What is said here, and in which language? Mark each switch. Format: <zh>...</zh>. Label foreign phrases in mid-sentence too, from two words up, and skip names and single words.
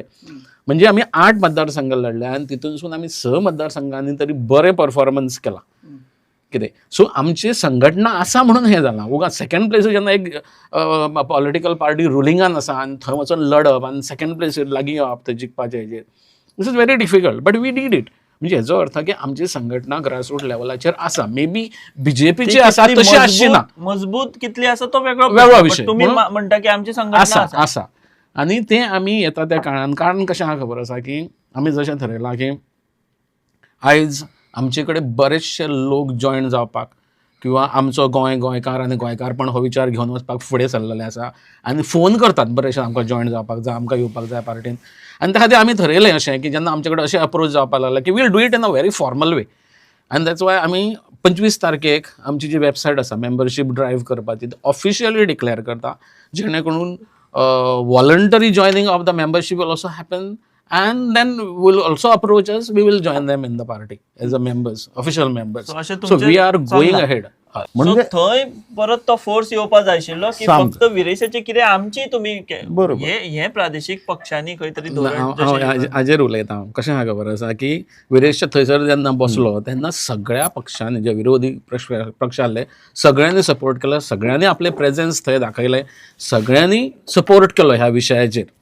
<kok>म्हणजे आमी 8 मतदारसंघ लढले आनी तितूनसून आमी 6 मतदारसंघांनी तरी बरें परफॉर्मन्स केला. कितें सो आमची संघटना आसा म्हणून हें जालां. उगाच सेकंड प्लेसीर जेन्ना एक</kok> <en>political party</en> <kok>रुलिंगान आसा आनी थंय वचून लढप आनी सेकंड प्लेसीर लागीं येवप ते जिखपाचे हेजेर,</kok> <en>this is very difficult, but we did it.</en> <kok>म्हणजे हेजो अर्थ की आमची संघटना ग्रासरूट लेवलाचेर आसा.</kok> <en>may be</en> <kok>बीजेपीची आसा तशी आसची ना, मजबूत कितली आसा तो वेगळो विशय. तुम्ही म्हणटा की आमची संघटना आसा आनी तें आमी येता त्या काळान, कारण कशें आहा खबर आसा की आमी जशें थारयलां की आयज आमचे कडेन बरेचशे लोक जॉयन जावपाक किंवा आमचो गोंयकार आनी गोंयकारपण हो विचार घेवन वचपाक फुडें सरलेले आसा आनी फोन करतात बरेचशे आमकां जॉयन जावपाक जाय, आमकां येवपाक जाय पार्टीन. आनी त्या खातीर आमी थरयलें अशें की जेन्ना आमचे कडेन अशें अप्रोच जावपाक लागले की</kok> <en>will do it in a very formal way. आनी that's why</en> <kok>आमी 25 तारखेक आमची जी वेबसायट आसा</kok> <en>membership drive</en> <kok>करपाची ऑफिशियली डिक्लेअर करता, जेणे करून</kok> <en>voluntary joining of the membership will also happen and then will also approach us, we will join them in the party as a members, official members. So we are going ahead.</en> <kok>म्हणजे थंय परत तो फोर्स येवपा जाय आशिल्लो की फक्त विरेशाचे कितें आमची तुमी हे प्रादेशीक पक्षांनी खंय तरी हाजेर उलयता. कशें आहा खबर आसा की विरेशच्या थंयसर जेन्ना बसलो तेन्ना सगळ्या पक्षांनी जे विरोधी पक्ष आसले सगळ्यांनी सपोर्ट केलो, सगळ्यांनी आपले प्रेझेन्स थंय दाखयले, सगळ्यांनी सपोर्ट केलो ह्या विशयाचेर.</kok>